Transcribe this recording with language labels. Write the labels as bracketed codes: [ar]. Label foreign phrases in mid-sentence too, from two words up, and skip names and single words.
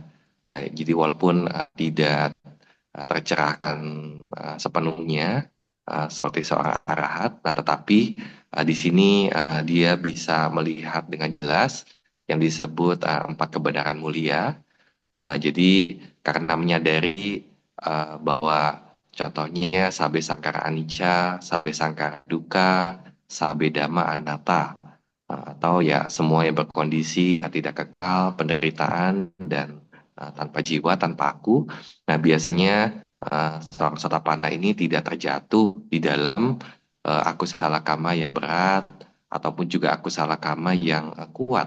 [id] Jadi walaupun tidak tercerahkan sepenuhnya seperti seorang arahat, nah, tetapi di sini dia bisa melihat dengan jelas yang disebut 4 kebenaran mulia. Jadi karena menyadari bahwa contohnya [pi] sabe sangkara anicca, sabe sangkara dukkha, sabe dhamma anatta, [id] atau ya semua yang berkondisi tidak kekal, penderitaan dan tanpa jiwa, tanpa aku. Nah, biasanya seorang sotapanna ini tidak terjatuh di dalam aku salah kama yang berat ataupun juga aku salah kama yang kuat.